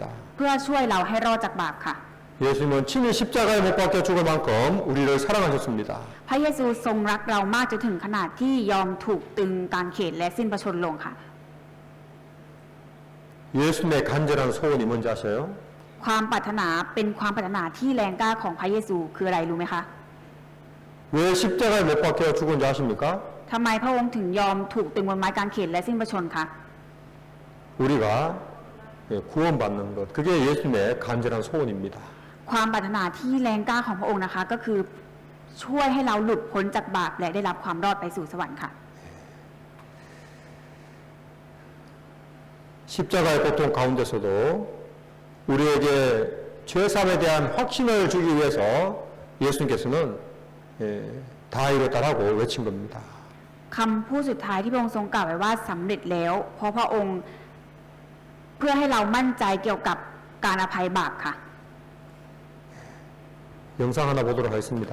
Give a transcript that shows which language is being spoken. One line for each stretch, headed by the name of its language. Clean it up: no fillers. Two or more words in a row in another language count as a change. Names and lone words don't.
Thai: เพื่อช่วยเราให้รอดจากบาปค่ะ
Korean: 예수님은 친히 십자가에 못 박혀 죽을 만큼 우리를 사랑하셨습니다.
Thai: พระเยซูทรงรักเรามากจนถึงขนาดที่ยอมถูกตึงกางเขนและสิ้นพระชนม์ลงค่ะ
Korean: 예수님의 간절한 소원이 뭔지 아셔요?
Thai: ความปรารถนาเป็นความปรารถนาที่แรงกล้าของพระเยซูคืออะไรรู้ไหมคะ
Korean: 왜 십자가에 못 박혀 죽은지 아십니까?
Thai: ทำไมพระองค์ถึงยอมถูกตึงบนไม้กางเขนและสิ้นพระชนม์คะ
Korean: 우리가 구원받는 것, 그게 예수님의 간절한 소원입니다.
Thai: ความปรารถนาที่แรงกล้าของพระองค์นะคะ ก็คือช่วยให้เราหลุดพ้นจากบาปและได้รับความรอดไปสู่สวรรค์ค่ะ
Korean: 십자가의 고통 가운데서도 우리에게 죄사함에 대한 확신을 주기 위해서 예수님께서는 다 이뤘다라고 외친 겁니다.
Thai: คำพูดสุดท้ายที่พระองค์ทรงกล่าวไว้ว่าสำเร็จแล้ว เพราะพระองค์เพื่อให้เรามั่นใจเกี่ยวกับการอภัยบาปค่ะ
Korean: 영상 하나 보도록 하겠습니다.